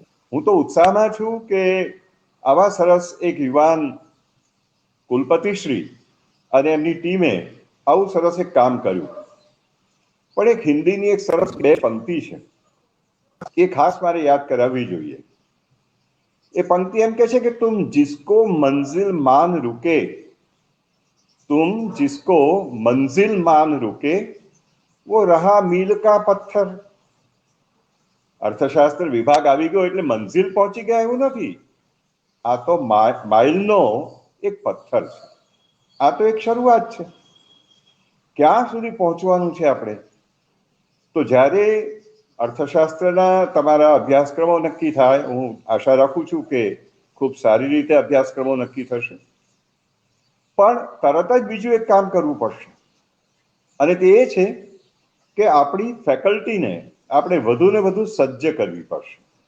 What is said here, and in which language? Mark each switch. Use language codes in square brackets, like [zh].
[gu] હું તો ઉત્સાહમાં છું કે આવા સરસ એક યુવાન કુલપતિશ્રી અને એમની ટીમે આવું સરસ એક કામ કર્યું. પણ એક હિન્દીની એક સરસ બે પંક્તિ છે, એ ખાસ મારે યાદ કરાવવી જોઈએ. એ પંક્તિ એમ કે છે કે [hi] તુમ જિસકો મંजिल मान रुके, तुम जिसको मंजिल मान रुके वो रहा मील का पत्थर. [gu] અર્થશાસ્ત્ર વિભાગ આવી ગયો એટલે મંજિલ પહોંચી ગયા એવું નથી. આ તો માઇલનો એક પથ્થર છે. આ તો એક શરૂઆત છે. ક્યાં સુધી પહોંચવાનું છે આપણે? તો જ્યારે અર્થશાસ્ત્રના તમારા અભ્યાસક્રમો નક્કી થાય, હું આશા રાખું છું કે ખૂબ સારી રીતે અભ્યાસક્રમો નક્કી થશે, પણ તરત જ બીજું એક કામ કરવું પડશે, અને તે એ છે કે આપણી ફેકલ્ટીને આપણે વધુ ને વધુ સજ્જ કરવી પડશે.